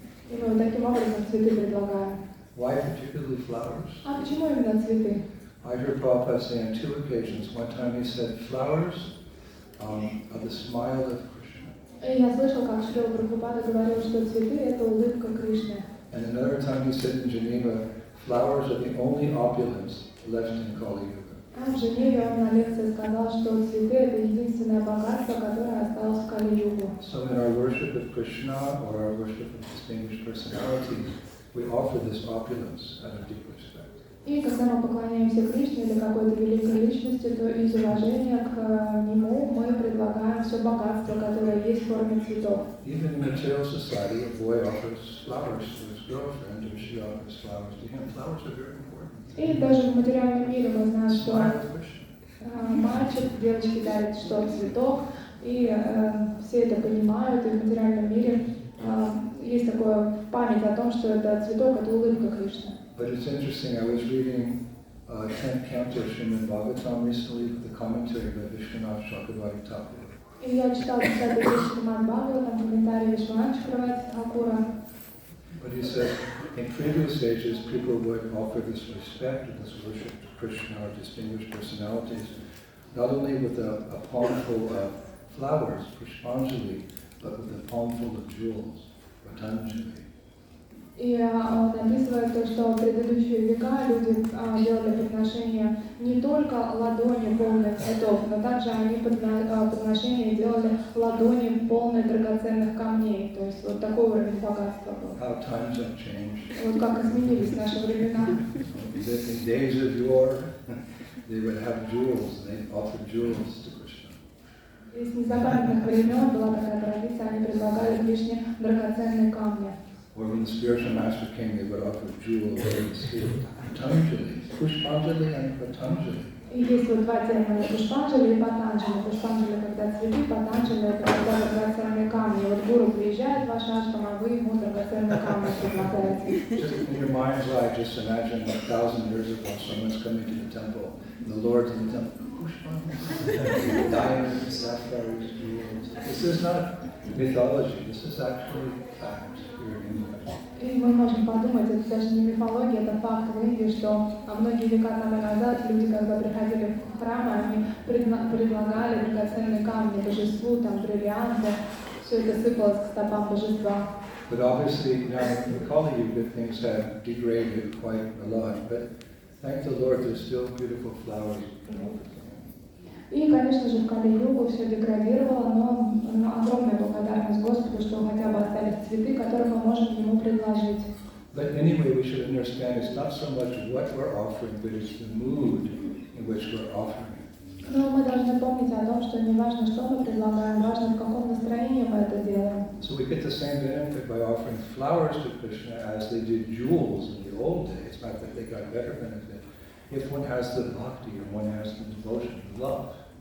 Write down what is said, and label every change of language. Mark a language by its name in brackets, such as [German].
[Russian] И мы таким образом цветы предлагаем. [English] Why particularly flowers? [Russian] А почему именно цветы? [English] I heard Prabhupada say on 2 occasions. One time he said flowers are the smile of Krishna. [Russian] И я слышал, как Шрила Прабхупада говорил, что цветы – это улыбка Кришны. [English] And another time he said in Geneva, flowers are the only opulence left in Kali Yuga. [Russian] А в Женеве он на лекции сказал, что цветы – это единственное богатство, которое осталось в Кали-югу. [English] So in our worship of Krishna or our worship of distinguished personalities, we offer this opulence out of deep respect. [Russian] И когда мы поклоняемся Кришне или какой-то великой личности, то из уважения к нему мы предлагаем все богатство, которое есть в форме цветов. [English] Even in material society, a boy offers flowers to his girlfriend, or she offers flowers to him. Flowers are very important. [Russian] И даже в материальном мире мы знаем, что мальчик девочке дарит что цветок, и все это понимают, и в материальном мире есть такое память о том, что это цветок, это улыбка Кришны. [English] But it's interesting, I was reading 10th canto Srimad Bhagavatam recently with the commentary by Vishwanath Chakravarti Thakur. [Russian] И я читал 10-й Шримад Бхагаватам, комментарий Вишванатха Чакраварти Тхакура. [English] But he says, in previous ages, people would offer this respect and this worship to Krishna or distinguished personalities, not only with a palm full of flowers, Pushpanjali, but with a palm full of jewels, Patanjali. [Russian] И он описывает то, что в предыдущие века люди делали подношения не только ладони полные цветов, но также они подношения делали ладони полные драгоценных камней. То есть вот такой уровень богатства был. [English] How times have changed. [Russian] Вот как изменились наши времена. [English] In days of yore, they would have jewels, and they offered jewels to Krishna. [Russian] И с незапамятных времен была такая традиция, они предлагали Кришне драгоценные камни. [English] Or when the spiritual master came, they would offer jewels to Patanjali, Pushpanjali and Patanjali. [Russian] И есть вот два термина Пушпанджали и Патанджали. Пушпанджали, когда цветы, Патанджали, это когда драгоценные камни. Вот гуру приезжает в ваш ашрам, а вы ему драгоценные камни предлагаете. [English] Just in your mind's eye, just imagine 1,000 years ago, someone's coming to the temple, and the Lord's in the temple, Pushpanjali, diamonds, sapphires, jewels. This is not mythology, this is actually fact here in India. [Russian] И мы можем подумать, это даже не мифология, это факт в Индии, что многие века тому назад люди, когда приходили в храмы, они предлагали драгоценные камни божеству, там бриллианты, все это сыпалось к стопам божества. [English] But obviously now in Kali Yuga things have degraded quite a lot, but thank the Lord there's still beautiful flowers and everything. [Russian] И, конечно же, в Кали-югу все деградировало, но огромная благодарность Господу, что хотя бы остались цветы, которые мы можем Ему предложить. [English] But anyway, we should understand it's not so much what we're offering, but it's the mood in which we're offering it. [Russian] Но мы должны помнить о том, что не важно, что мы предлагаем, важно, в каком настроении мы это делаем. [English] So we get the same benefit by offering flowers to Krishna as they did jewels in the old days. Not that they got better benefit. If one has the bhakti or one has the devotion, the love.